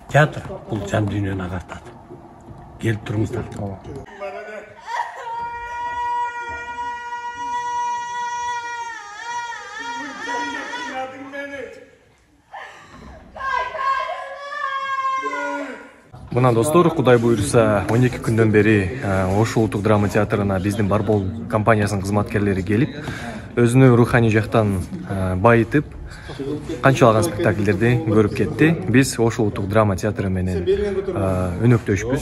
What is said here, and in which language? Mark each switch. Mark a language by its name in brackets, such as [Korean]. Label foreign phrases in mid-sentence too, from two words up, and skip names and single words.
[Kazakh] Teatr бұл жан дүниені ағартады. Келіп тұрыңыздар. [Kyrgyz] Мына достор, Кудай буйрса, 12 күндөн бери Ош улуттук драма театрына биздин Барбол компаниясынын кызматкерлери келип, өзүнү руханий жактан байытып, канчалаган спектакльдерди көрүп кетти. Биз Ош улуттук драма театры менен өнөктөшпүз.